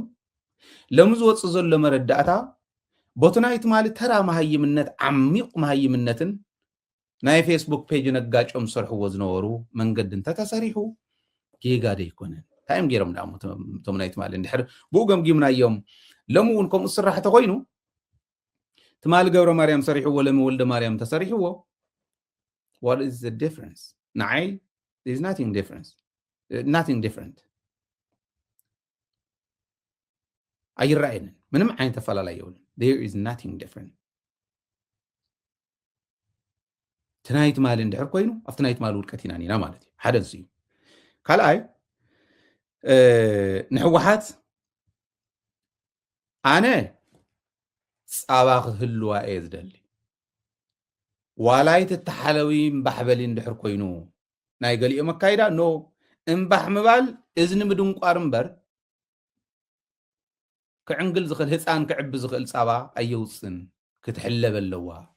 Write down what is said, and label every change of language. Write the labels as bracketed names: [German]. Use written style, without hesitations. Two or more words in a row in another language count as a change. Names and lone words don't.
[Tigrinya] ሎሚ ዝወፅእ ዘሎ መረዳእታ ቦቲ ናይቲ ማሊ ተራ መሃይምነት ዓሚቕ መሃይምነትን ናይ ፌስቡክ ፔጅ ነጋጮም ዝሰርሕዎ ዝነበሩ መንገዲ እንተተሰሪሑ ጌጋ ዶ ይኮነን እንታይ እዮም ገይሮም ዳሞ እቶም ናይቲ ማሊ እንድሕር ብኡ ገምጊምናዮም ሎሚ እውን ከምኡ ዝስራሕ ተኮይኑ ትማሊ ገብረ ማርያም ሰሪሕዎ ሎሚ ወልደ ማርያም ተሰሪሕዎ [English] what is the difference [Tigrinya] ንዓይ [English] there's nothing different [Tigrinya] ኣይረኣየንን ምንም ዓይነት ተፈላለየ የብሉን [English] there is nothing different [Tigrinya] ትናይት ማሊ እንድሕር ኮይኑ ኣብቲ ናይት ማሊ ውድቀት ኢና ኒና ማለት እዩ ሓደ ንሱ እዩ ካልኣይ ንሕወሓት ኣነ ፃባ ክህልዋ እየ ዝደሊ ዋላይ ተተሓለዊ እምባሕበሊ እንድሕር ኮይኑ ናይ ገሊኦም ኣካይዳ ኖ እምባሕ ምባል እዝኒ ምድንቋር እምበር ክዕንግል ዝኽእል ህፃን ክዕቢ ዝኽእል ፃባ ኣየውፅን ክትሕለብ ኣለዋ